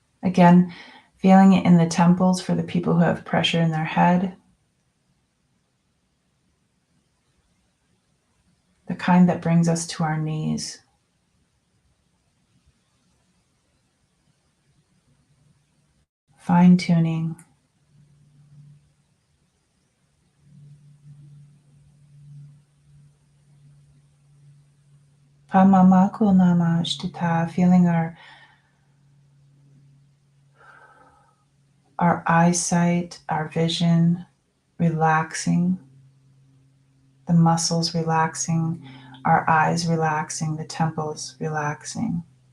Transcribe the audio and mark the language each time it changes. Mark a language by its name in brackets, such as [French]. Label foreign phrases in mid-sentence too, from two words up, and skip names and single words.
[English] Again, feeling it in the temples for the people who have pressure in their head. The kind that brings us to our knees. Fine-tuning. Pamamako nama shtita, feeling our eyesight, our vision relaxing, the muscles relaxing, our eyes relaxing, the temples relaxing.